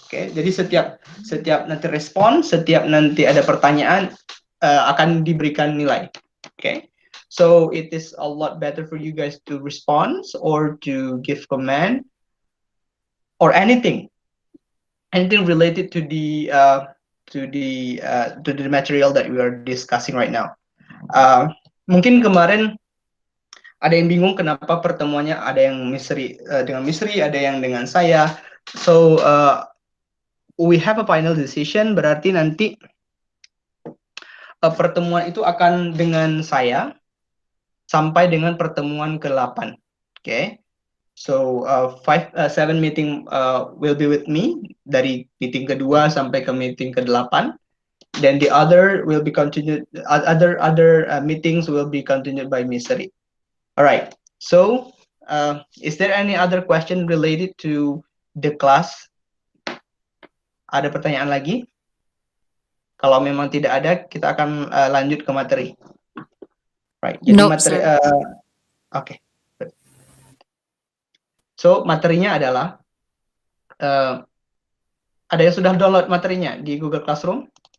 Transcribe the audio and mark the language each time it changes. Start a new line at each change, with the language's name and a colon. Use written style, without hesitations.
Indonesian: Okay, jadi setiap nanti respon, setiap nanti ada pertanyaan akan diberikan nilai.
English: Okay, so it is a lot better for you guys to respond or to give comment or anything related to the material that we are discussing right now.
Indonesian: Mungkin kemarin ada yang bingung kenapa pertemuannya ada yang dengan Misri, ada yang dengan saya.
English: So we have a final decision,
Indonesian: berarti nanti pertemuan itu akan dengan saya sampai dengan pertemuan ke-8. Okay.
English: So 7 meeting will be with me
Indonesian: dari meeting kedua sampai ke meeting ke-8.
English: Then the other will be continued. Other meetings will be continued by Misri. All right. So is there any other question related to the class?
Indonesian: Ada pertanyaan lagi? Kalau memang tidak ada, kita akan lanjut ke materi. Right. Jadi materi. Okay. So materinya adalah ada yang sudah download materinya di Google Classroom?